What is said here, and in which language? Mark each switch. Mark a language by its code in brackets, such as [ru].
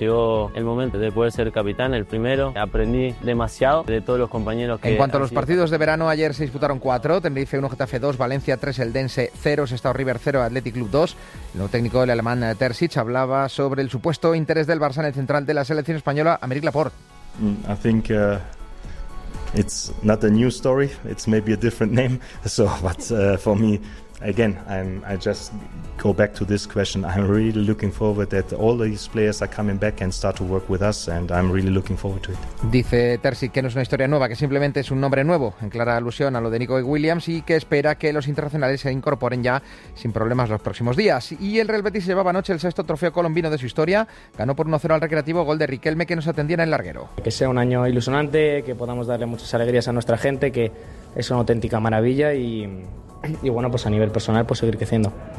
[es] Llegó el momento de poder ser capitán, el primero. Aprendí demasiado de todos los compañeros que... En cuanto a los partidos de verano, ayer se disputaron 4. Tenerife 1, Getafe 2, Valencia 3, Eldense 0, Sestao River 0, Athletic Club 2. El nuevo técnico, el alemán Terzic, hablaba sobre el supuesto interés del Barça en el central de la selección española, Aymeric Laporte. [en] It's not a new story, it's maybe a different name, so but for me, again, I just go back to this question. I'm really looking forward that all these players are coming back and start to work with us, and I'm really looking forward to it. [es] Dice Terzic que no es una historia nueva, que simplemente es un nombre nuevo, en clara alusión a lo de Nico Williams, y que espera que los internacionales se incorporen ya sin problemas los próximos días. Y el Real Betis llevaba anoche el sexto trofeo colombino de su historia. Ganó por 1-0 al Recreativo, gol de Riquelme, que nos atendía en el larguero. Que sea un año ilusionante, que podamos darle muchas alegrías a nuestra gente, que es una auténtica maravilla, y bueno, pues a nivel personal, pues seguir creciendo.